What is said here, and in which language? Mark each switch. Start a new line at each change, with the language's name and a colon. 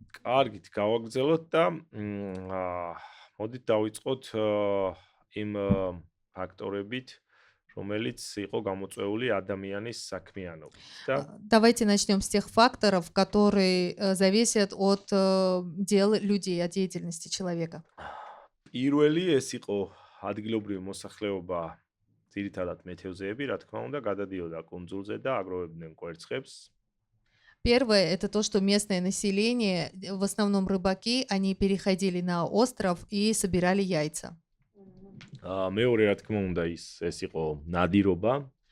Georgian: კარგით, გავაგრძელოთ და მოდით დავიწყოთ იმ ფაქტორებით, რომელიც იყო გამოწვეული ადამიანის საქმიანობით.
Russian: Давайте начнем с тех факторов, которые зависят от дел людей, от деятельности человека.
Georgian: პირველი ეს იყო ადგილობრივი მოსახლეობა, ძირითადად მეთევზეები, რა თქმა უნდა, გადადიოდა კუნძულზე და აგროვებდნენ კვერცხებს.
Russian: Первое — это то, что местное население, в основном рыбаки, они переходили на остров и собирали яйца.
Georgian: მეორე, რა თქმა უნდა, ეს იყო ნადირობა.